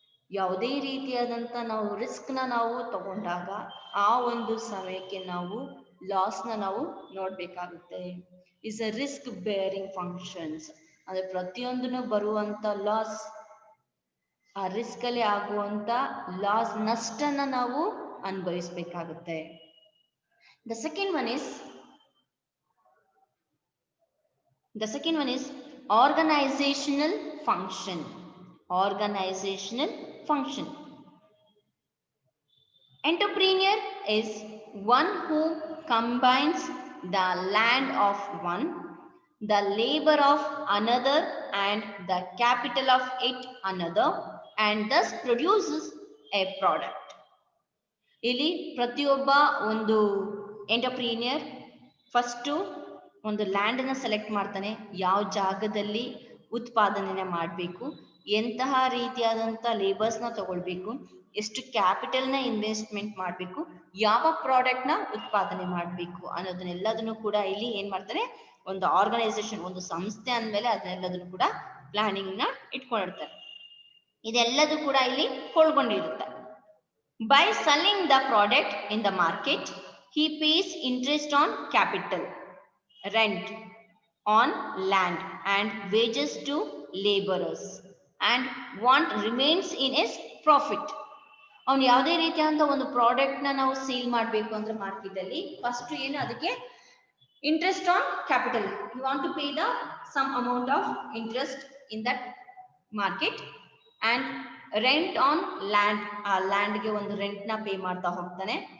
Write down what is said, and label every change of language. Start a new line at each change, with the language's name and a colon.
Kannada: ಯಾವುದೇ ರೀತಿಯಾದಂಥ ನಾವು ರಿಸ್ಕ್ನ ನಾವು ತಗೊಂಡಾಗ ಆ ಒಂದು ಸಮಯಕ್ಕೆ ನಾವು ಲಾಸ್ನ ನಾವು ನೋಡಬೇಕಾಗುತ್ತೆ. Is a risk bearing functions ಅಂದರೆ ಪ್ರತಿಯೊಂದನ್ನು ಬರುವಂಥ ಲಾಸ್, ಆ ರಿಸ್ಕ್ ಅಲ್ಲಿ ಆಗುವಂತ ಲಾಸ್ ನಷ್ಟನ ನಾವು ಅನುಭವಿಸಬೇಕಾಗುತ್ತೆ.
English: The second one is organizational function. Organizational function. Entrepreneur is one who combines the land of one, the labor of another, and the capital of it another, and thus produces a product.
Kannada: ಇಲ್ಲಿ ಪ್ರತಿಯೊಬ್ಬ ಒಂದು entrepreneur first ಒಂದು ಲ್ಯಾಂಡನ್ನು select ಮಾಡ್ತಾನೆ, ಯಾವ ಜಾಗದಲ್ಲಿ ಉತ್ಪಾದನೆ ಮಾಡಬೇಕು, ಎಂತಹ ರೀತಿಯಾದಂಥ ಲೇಬರ್ಸ್ನ ತಗೊಳ್ಬೇಕು, ಎಷ್ಟು ಕ್ಯಾಪಿಟಲ್ನ ಇನ್ವೆಸ್ಟ್ಮೆಂಟ್ ಮಾಡಬೇಕು, ಯಾವ ಪ್ರಾಡಕ್ಟ್ನ ಉತ್ಪಾದನೆ ಮಾಡಬೇಕು ಅನ್ನೋದನ್ನೆಲ್ಲದನ್ನು ಕೂಡ ಇಲ್ಲಿ ಏನು ಮಾಡ್ತಾರೆ, ಒಂದು ಆರ್ಗನೈಸೇಷನ್, ಒಂದು ಸಂಸ್ಥೆ ಅಂದಮೇಲೆ ಅದನ್ನೆಲ್ಲದನ್ನು ಕೂಡ ಪ್ಲಾನಿಂಗ್ನ ಇಟ್ಕೊಂಡಿರ್ತಾರೆ. ಇದೆಲ್ಲದೂ ಕೂಡ ಇಲ್ಲಿ ಒಳಗೊಂಡಿರುತ್ತೆ.
English: By selling the product in the market, he pays interest on capital, rent on land, and wages to laborers, and what remains in his profit.
Kannada: ಅವನು ಯಾವುದೇ ರೀತಿಯಾದಂಥ ಒಂದು ಪ್ರಾಡಕ್ಟ್ನ ನಾವು ಸೇಲ್ ಮಾಡಬೇಕು ಅಂದ್ರೆ ಮಾರ್ಕೆಟಲ್ಲಿ ಫಸ್ಟ್ ಏನು ಅದಕ್ಕೆ
English: interest on capital, you want to pay the sum amount of interest in that market, and rent on land,
Kannada: ಆ ಲ್ಯಾಂಡ್ಗೆ ಒಂದು ರೆಂಟ್ನ ಪೇ ಮಾಡ್ತಾ ಹೋಗ್ತಾನೆ.